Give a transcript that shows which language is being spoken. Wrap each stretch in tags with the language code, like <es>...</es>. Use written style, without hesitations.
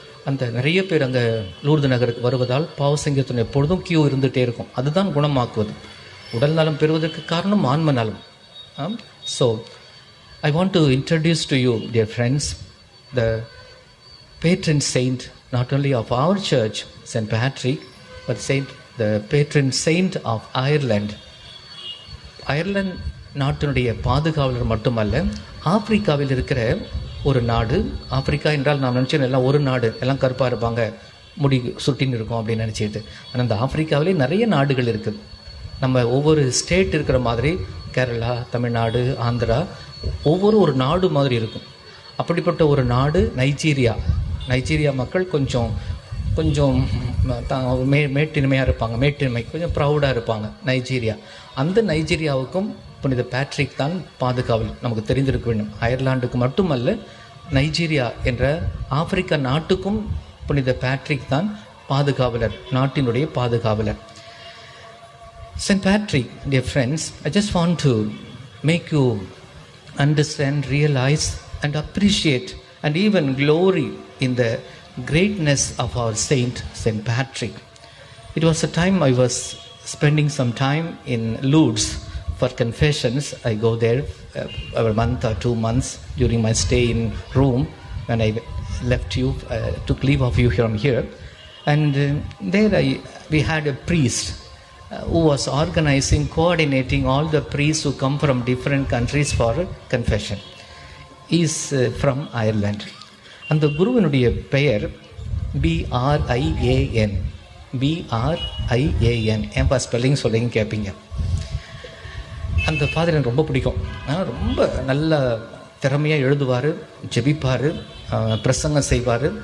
<ta>அந்த நிறைய பேர் அங்கே லூர்து நகருக்கு வருவதால் பாவ சங்கீதம் எப்பொழுதும் கியூ இருந்துகிட்டே இருக்கும். அதுதான் குணமாக்குவது. உடல் நலம் பெறுவதற்கு காரணம் ஆன்ம நலம்.</ta> <en>So I want to introduce to you, dear friends, the patron saint not only of our church, St. Patrick, but the patron saint of Ireland.</en> <ta>Ireland நாட்டினுடைய பாதுகாவலர் மட்டுமல்ல, ஆப்பிரிக்காவில் இருக்கிற ஒரு நாடு. ஆப்பிரிக்கா என்றால் நாம் நினச்சோம் எல்லாம் ஒரு நாடு, எல்லாம் கருப்பாக இருப்பாங்க, முடி சுட்டின்னு இருக்கும் அப்படின்னு நினச்சிட்டு. ஆனால் அந்த ஆப்பிரிக்காவிலே நிறைய நாடுகள் இருக்குது. நம்ம ஒவ்வொரு ஸ்டேட் இருக்கிற மாதிரி கேரளா, தமிழ்நாடு, ஆந்திரா, ஒவ்வொரு ஒரு நாடு மாதிரி இருக்கும். அப்படிப்பட்ட ஒரு நாடு நைஜீரியா. நைஜீரியா மக்கள் கொஞ்சம் கொஞ்சம் மேட்டின்மையாக இருப்பாங்க, மேட்டின்மை கொஞ்சம் ப்ரௌடாக இருப்பாங்க. நைஜீரியா, அந்த நைஜீரியாவுக்கும் புனித பேட்ரிக் தான் பாதுகாவல். நமக்கு தெரிந்திருக்க வேண்டும், அயர்லாண்டுக்கு மட்டுமல்ல, நைஜீரியா என்ற ஆப்பிரிக்கா நாட்டுக்கும் புனித பேட்ரிக் தான் பாதுகாவலர், நாட்டினுடைய பாதுகாவலர்.</ta> <en>Saint Patrick, dear friends, I just want to make you understand, realize and appreciate and even glory in the greatness of our saint, Saint Patrick. It was a time I was spending some time in Lourdes for confessions. I go there a month or 2 months during my stay in Rome when I left you, took leave of you from here. And there we had a priest who was organizing, coordinating all the priests who come from different countries for confession. He is from Ireland.</en> <ta>அந்த குருவினுடைய பெயர் BRIAN. BRIAN. ஏன்பா spelling சொல்லிங்க கேட்பீங்க. அந்த father எனக்கு ரொம்ப பிடிக்கும். ரொம்ப நல்ல திறமையாக எழுதுவார், ஜெபிப்பார், பிரசங்கம் செய்வார்.</ta>